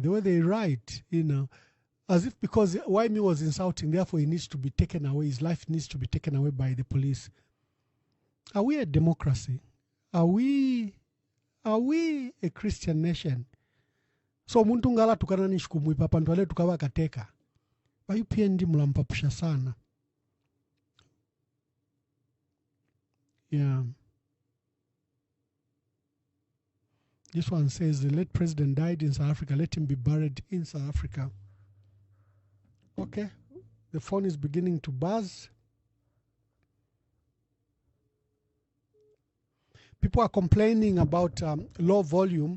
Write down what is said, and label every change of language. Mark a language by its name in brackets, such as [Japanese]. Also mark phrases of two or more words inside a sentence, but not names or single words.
[English] The way they write, as if because YME was insulting, therefore he needs to be taken away. His life needs to be taken away by the police. Are we a democracy? Are we a Christian nation? [Bemba] So muntu ngala tukana nishukumu ipapa ntwale tukawa kateka. Ba UPND mulampapusha sana. [English] Yeah. This one says the late president died in South Africa. Let him be buried in South Africa. Okay. The phone is beginning to buzz. People are complaining about low volume.